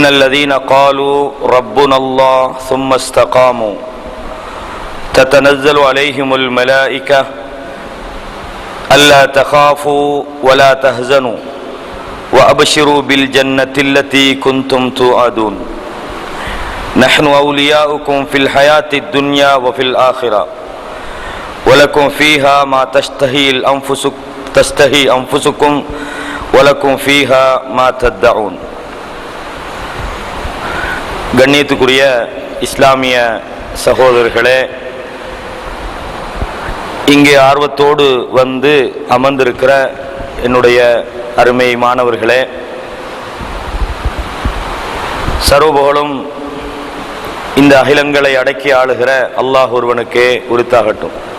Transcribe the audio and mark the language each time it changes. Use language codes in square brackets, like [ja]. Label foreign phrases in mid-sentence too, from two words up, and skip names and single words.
[ar] الذين قالوا ربنا الله ثم استقاموا تتنزل عليهم الملائكة ألا تخافوا ولا تحزنوا وأبشروا بالجنة التي كنتم توعدون نحن أولياؤكم في الحياة الدنيا وفي الآخرة ولكم فيها ما تشتهي أنفسكم ولكم فيها ما تدعون. [ta] கண்ணியத்துக்குரிய இஸ்லாமிய சகோதரர்களே, இங்கே ஆர்வத்தோடு வந்து அமர்ந்திருக்கிற என்னுடைய அருமை மாணவர்களே, சர்வபுகழும் இந்த அகிலங்களை அடக்கி ஆளுகிற அல்லாஹ் ஒருவனுக்கே உரித்தாகட்டும்.